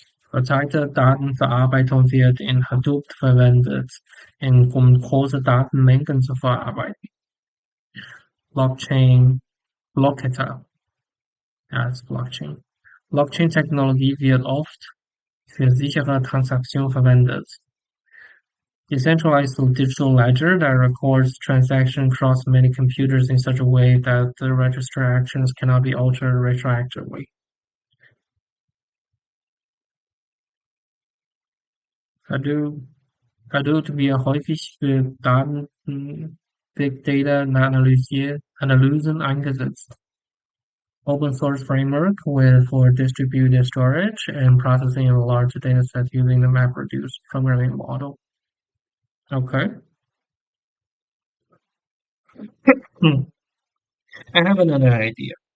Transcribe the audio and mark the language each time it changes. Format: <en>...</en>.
<de>Verteilte Datenverarbeitung wird in Hadoop verwendet, um große Datenmengen zu verarbeiten. Blockchain, Blocketer, ja, ist Blockchain. Blockchain-Technologie wird oft für sichere Transaktionen verwendet.</de> <en>Decentralized digital ledger that records transactions across many computers in such a way that the register actions cannot be altered retroactively.</en> <de>Hadoop, Hadoop wird häufig für Daten, Big Data Analysen eingesetzt.</de> <en>open source framework with for distributed storage and processing of large data sets using the MapReduce programming model. Okay. Hmm. I have another idea.</en>